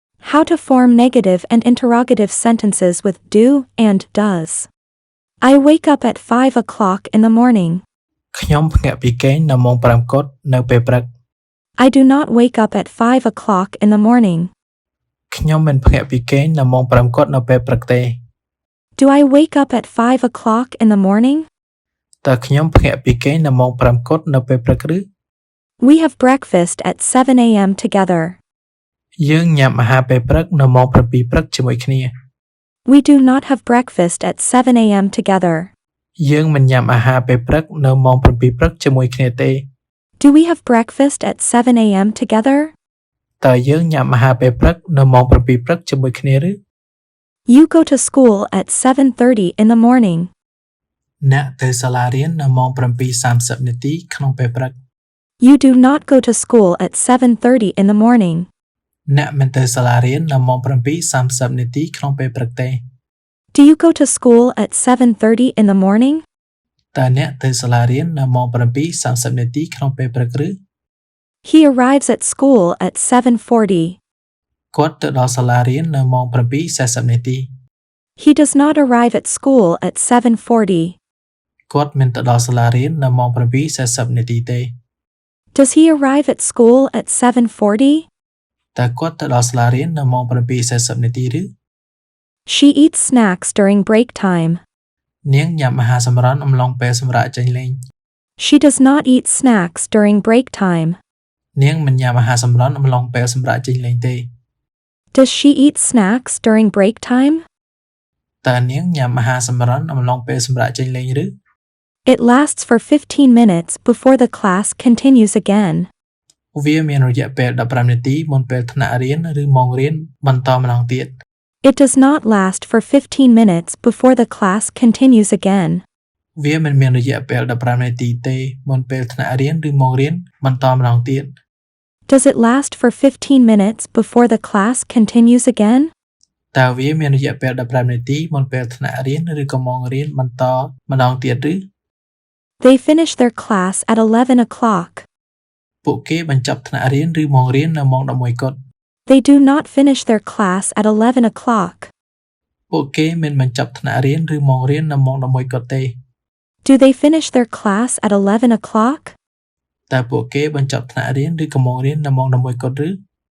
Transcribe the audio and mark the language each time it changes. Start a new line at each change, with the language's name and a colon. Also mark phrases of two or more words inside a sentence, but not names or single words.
English: How to form negative and interrogative sentences with do and does. I wake up at 5 o'clock in the morning.
Khmer: ខ្ញុំភ្ញាក់ពីគេងនៅម៉ោង 5 គត់នៅពេលព្រឹក
English: I do not wake up at 5 o'clock in the morning.
Khmer: ខ្ញុំមិនភ្ញាក់ពីគេងនៅម៉ោង 5 គត់នៅពេលព្រឹកទេ
English: Do I wake up at 5 o'clock in the morning?
Khmer: តើខ្ញុំភ្ញាក់ពីគេងនៅម៉ោង 5 គត់នៅពេលព្រឹកឬ
English: We have breakfast at 7 a.m. together.
Khmer: យើងញ៉ាំអាហារពេលព្រឹកនៅម៉ោង 7 ព្រឹកជាមួយគ្នា
English: We do not have breakfast at 7 a.m. together.
Khmer: យើងមិនញ៉ាំអាហារពេលព្រឹកនៅម៉ោង 7 ព្រឹកជាមួយគ្នាទេ
English: Do we have breakfast at 7 a.m. together?
Khmer: តើយើងញ៉ាំអាហារពេលព្រឹកនៅម៉ោង 7 ព្រឹកជាមួយគ្នាឬ
English: You go to school at 7:30 in the morning.
Khmer: អ្នកទៅសាលារៀននៅម៉ោង 7:30 នាទីក្នុងពេលព្រឹក
English: You do not go to school at 7:30 in the morning.
Khmer: អ្នកមិនទៅសាលារៀននៅម៉ោង 7:30 នាទីក្នុងពេលព្រឹកទេ
English: Do you go to school at 7:30 in the morning?
Khmer: តើអ្នកទៅសាលារៀននៅម៉ោង 7:30 នាទីក្នុងពេលព្រឹកឬ
English: He arrives at school at 7:40.
Khmer: គាត់ទៅដល់សាលារៀននៅម៉ោង 7:40 នាទី
English: He does not arrive at school at 7:40.
Khmer: គាត់មិនទៅដល់សាលារៀននៅម៉ោង 7:40 នាទីទេ
English: Does he arrive at school at 7:40?
Khmer: តើគាត់ទៅដល់សាលារៀននៅម៉ោង 7:40 នាទីឬ
English: She eats snacks during break time.
Khmer: នាងញ៉ាំអាហារសម្រន់អំឡុងពេលសម្រាកចេញលេង
English: She does not eat snacks during break time.
Khmer: នាងមិនញ៉ាំអាហារសម្រន់អំឡុងពេលសម្រាកចេញលេងទេ
English: Does she eat snacks during break time?
Khmer: តើនាងញ៉ាំអាហារសម្រន់អំឡុងពេលសម្រាកចេញលេងឬ
English: It lasts for 15 minutes before the class continues again.
Khmer: វាមានរយៈពេល 15 នាទីមុនពេលថ្នាក់រៀនឬម៉ោងរៀនបន្តម្ដងទៀត
English: It does not last for 15 minutes before the class continues again.
Khmer: វាមិនមានរយៈពេល 15 នាទីទេមុនពេលថ្នាក់រៀនឬម៉ោងរៀនបន្តម្ដងទៀត
English: Does it last for 15 minutes before the class continues again?
Khmer: តើវាមានរយៈពេល 15 នាទីមុនពេលថ្នាក់រៀនឬក៏ម៉ោងរៀនបន្តម្ដងទៀតឬ
English: They finish their class at 11 o'clock.
Khmer: ពួកគេបញ្ចប់ថ្នាក់រៀនឬម៉ោងរៀននៅម៉ោង 11 គត់
English: They do not finish their class at 11 o'clock.
Khmer: ពួកគេមិនបញ្ចប់ថ្នាក់រៀនឬម៉ោងរៀននៅម៉ោង 11 គត់ទេ
English: Do they finish their class at 11 o'clock?
Khmer: តើពួកគេបញ្ចប់ថ្នាក់រៀនឬក៏ម៉ោងរៀននៅម៉ោង 11 គត់ឬ